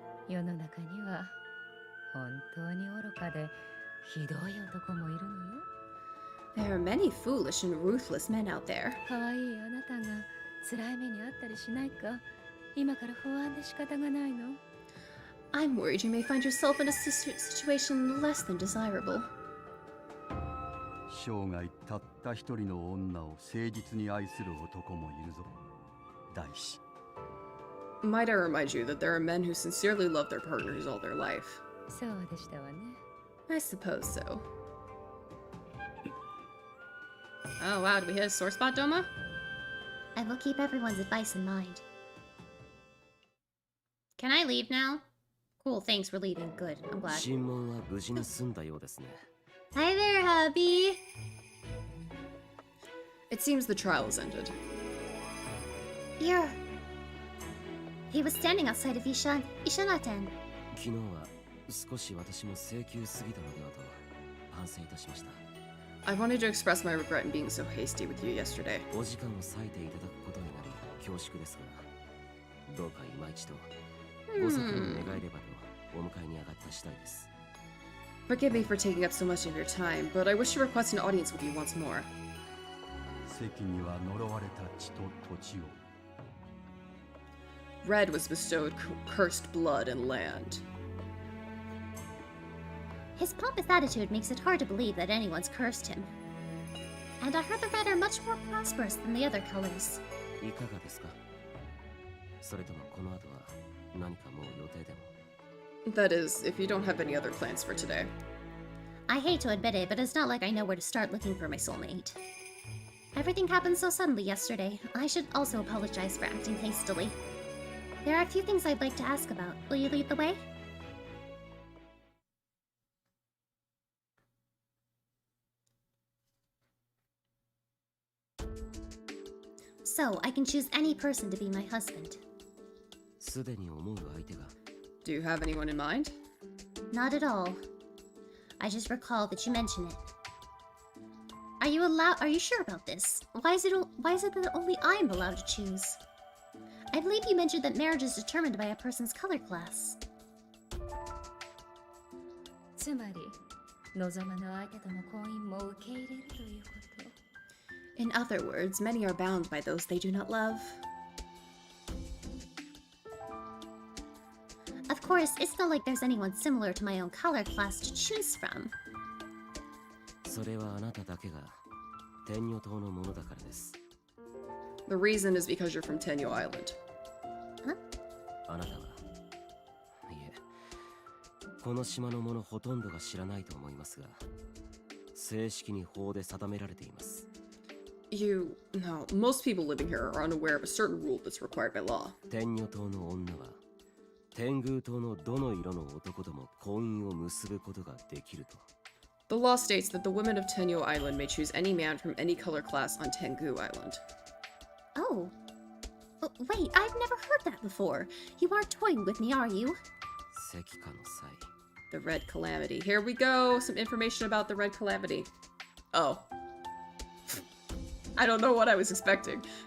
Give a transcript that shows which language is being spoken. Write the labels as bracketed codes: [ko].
[ja] 世の中には本当に愚かでひどい男もいるのよ。 [en] There are many foolish and ruthless men out there. [ja] 可愛いあなたが辛い目にあったりしないか、今から不安で仕方がないの。 [en] I'm worried you may find yourself in a situation less than desirable. [ja] 生涯たった一人の女を誠実に愛する男もいるぞ、大使。 [en] Might I remind you that there are men who sincerely love their partners all their life? [ja] そうでしたわね。 [en] I suppose so. Oh wow, did we hit a sore spot, Doma? I will keep everyone's advice in mind. Can I leave now? Cool, thanks, we're leaving. Good, I'm glad. [ja] 審問は無事に済んだようですね。 [en] Hi there, hubby! It seems the trial has ended. Here. He was standing outside of Ishanaten. [ja] 昨日は少し私も請求すぎたのではと反省いたしました。 [en] I wanted to express my regret in being so hasty with you yesterday. [ja] お時間を割いていただくことになり恐縮ですが、どうか今一度ご作に願えればとお迎えに上がった次第です。 [en] Forgive me for taking up so much of your time, but I wish to request an audience with you once more. [ja] 席には呪われた地と土地を。 [en] Red was bestowed cursed blood and land. His pompous attitude makes it hard to believe that anyone's cursed him. And I heard the Red are much more prosperous than the other colors. [ja] いかがですか？それともこの後は何かもう予定でも。 [en] That is, if you don't have any other plans for today. I hate to admit it, but it's not like I know where to start looking for my soulmate. Everything happened so suddenly yesterday. I should also apologize for acting hastily. There are a few things I'd like to ask about. Will you lead the way? So, I can choose any person to be my husband. [ja] すでに思う相手が [en] Do you have anyone in mind? Not at all. I just recall that you mentioned it. Are you sure about this? Why is it that only I'm allowed to choose? I believe you mentioned that marriage is determined by a person's color class. [ja] つまり望まぬ相手との婚姻も受け入れるということ。 [en] In other words, many are bound by those they do not love. Of course, it's not like there's anyone similar to my own color class to choose from. [ja] それはあなただけが天女島のものだからです。 [en] The reason is because you're from Tenyo Island. Huh? [ja] あなたは、いえ、この島のものほとんどが知らないと思いますが、正式に法で定められています。 [en] No, most people living here are unaware of a certain rule that's required by law. [ja] 天女島の女は、天狗島のどの色の男とも婚姻を結ぶことができると。 [en] The law states that the women of Tenyo Island may choose any man from any color class on Tengu Island. Oh. Wait, I've never heard that before. You aren't toying with me, are you? [ja] 石化の際。 [en] The Red Calamity. Here we go. Some information about the Red Calamity. Oh. I don't know what I was expecting.